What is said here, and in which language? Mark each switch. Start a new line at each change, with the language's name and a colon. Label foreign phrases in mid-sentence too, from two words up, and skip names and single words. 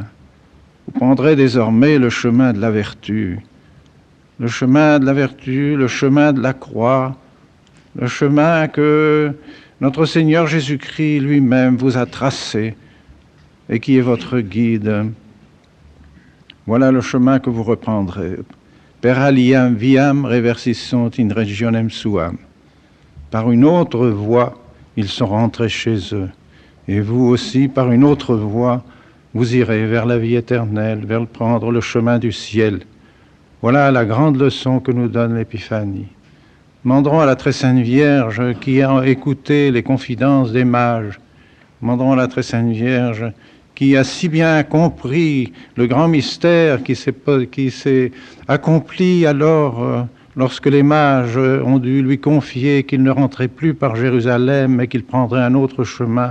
French: Vous prendrez désormais le chemin de la vertu, le chemin de la vertu, le chemin de la croix, le chemin que notre Seigneur Jésus-Christ lui-même vous a tracé et qui est votre guide. Voilà le chemin que vous reprendrez.
Latin: Per aliam viam reversissant in regionem suam.
French: Par une autre voie, ils sont rentrés chez eux. Et vous aussi, par une autre voie, vous irez vers la vie éternelle, vers prendre le chemin du ciel. Voilà la grande leçon que nous donne l'Épiphanie. Demandons à la très sainte Vierge qui a écouté les confidences des mages, demandons à la très sainte Vierge qui a si bien compris le grand mystère qui s'est accompli alors lorsque les mages ont dû lui confier qu'il ne rentrait plus par Jérusalem, mais qu'il prendrait un autre chemin.